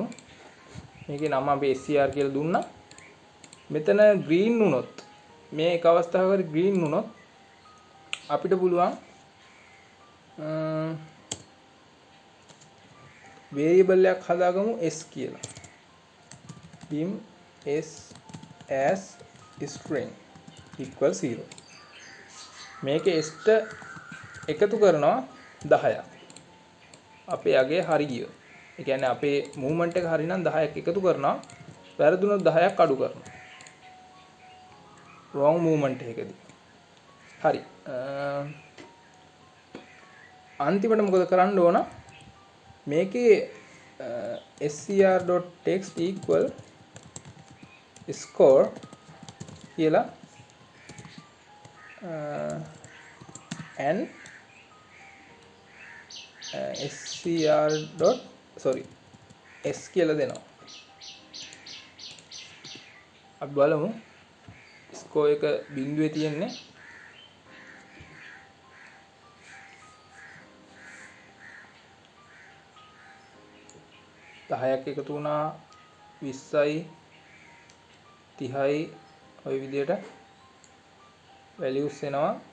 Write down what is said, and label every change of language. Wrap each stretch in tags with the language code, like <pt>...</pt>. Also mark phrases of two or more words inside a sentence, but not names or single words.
<si>මේකේ නම අපි SCR කියලා දුන්නා. මෙතන green වුණොත් මේ එක අවස්ථාවකදී green වුණොත් අපිට පුළුවන් variable එකක් හදාගමු s කියලා.</si> <en>dim s as string equal 0.</en> <si>මේකේ s ට එකතු කරනවා 10ක්. අපේ අගේ හරි ගියෝ. ඒ කියන්නේ අපේ මූවමන්ට් එක හරි නම් 10ක් එකතු කරනවා. වැරදුනොත් 10ක් අඩු කරනවා.</si> <en>wrong movement</en> <si>එකකදී. හරි. අන්තිමට මොකද කරන්න ඕන? මේකේ</si> <en>scr.text equal score</en> <si>කියලා and scr. s කියලා දෙනවා. අපි බලමු ස්කෝර් එක බිංදුවේ තියෙන්නේ. දහයක් එකතු වුණා 20යි 30යි ඔය විදියට වැලියුස් එනවා.</si>